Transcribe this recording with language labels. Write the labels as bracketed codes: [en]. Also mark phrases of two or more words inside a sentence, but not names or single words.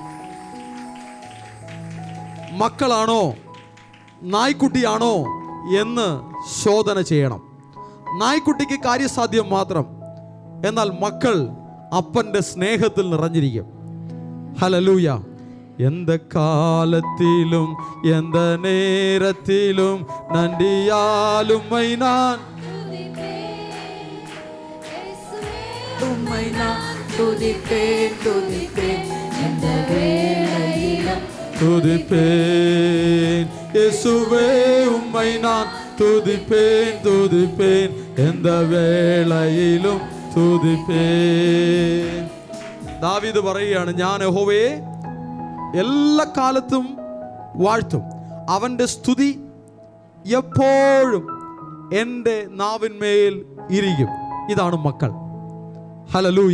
[ml] മക്കളാണോ നായ്ക്കുട്ടിയാണോ എന്ന് ശോധന ചെയ്യണം. നായ്ക്കുട്ടിക്ക് കാര്യസാധ്യം മാത്രം, എന്നാൽ മക്കൾ അപ്പൻ്റെ സ്നേഹത്തിൽ നിറഞ്ഞിരിക്കും. ഹല്ലേലൂയ. [ta] எந்த காலத்திலும் எந்த நேரத்திலும் நன்றியால் உம்மை நான் துதிப்பேன் இந்த வேளையிலும் துதிப்பேன். இயேசுவே உம்மை நான் துதிப்பேன் எந்த வேளையிலும் തുതിപ്പേൻ. [ml] ദാവീദ് പറയുകയാണ്, ഞാൻ യഹോവയെ എല്ലാ കാലത്തും വാഴ്ത്തും, അവൻ്റെ സ്തുതി എപ്പോഴും എൻ്റെ നാവിന്മേൽ ഇരിക്കും. ഇതാണ് മക്കൾ. ഹല്ലേലൂയ.